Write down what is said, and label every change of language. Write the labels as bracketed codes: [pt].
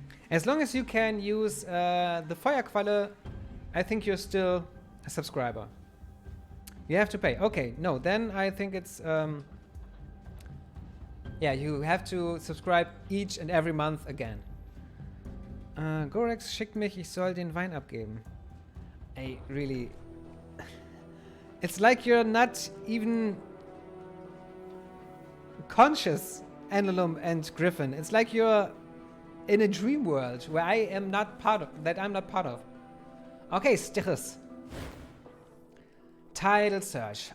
[en] As long as you can use the Feuerqualle, I think you're still a subscriber. You have to pay. Okay, no, then I think it's... yeah, you have to subscribe each and every month again. [de] Gorex schickt mich, ich soll den Wein abgeben. [en] Ey, really... It's like you're not even conscious, Annalum and Griffin. It's like you're in a dream world where I am not part of, that I'm not part of. Okay, Stichus. Title search.